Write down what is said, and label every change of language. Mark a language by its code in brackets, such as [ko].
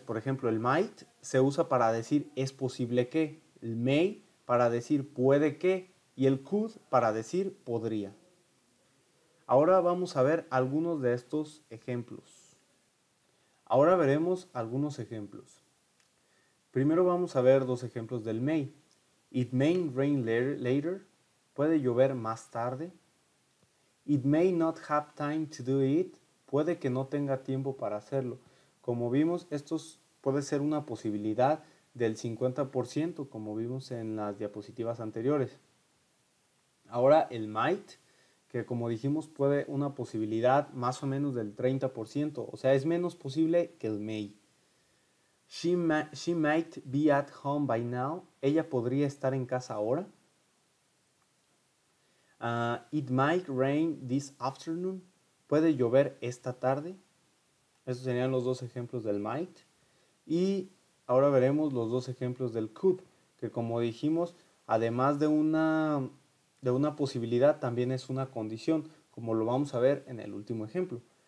[es] Por ejemplo, el might se usa para decir es posible que, el may para decir puede que y el could para decir podría. Ahora vamos a ver algunos de estos ejemplos. Ahora veremos algunos ejemplos. Primero vamos a ver dos ejemplos del may. [en] It may rain later. [es] Puede llover más tarde. [en] It may not have time to do it. [es] Puede que no tenga tiempo para hacerlo. Como vimos, esto puede ser una posibilidad del 50%, como vimos en las diapositivas anteriores. Ahora el might, que como dijimos puede una posibilidad más o menos del 30%, o sea, es menos posible que el may. [en] She might be at home by now. [es] Ella podría estar en casa ahora. [en] It might rain this afternoon. [es] Puede llover esta tarde. Estos serían los dos ejemplos del might. Y ahora veremos los dos ejemplos del could, que como dijimos, además de una posibilidad, también es una condición, como lo vamos a ver en el último ejemplo.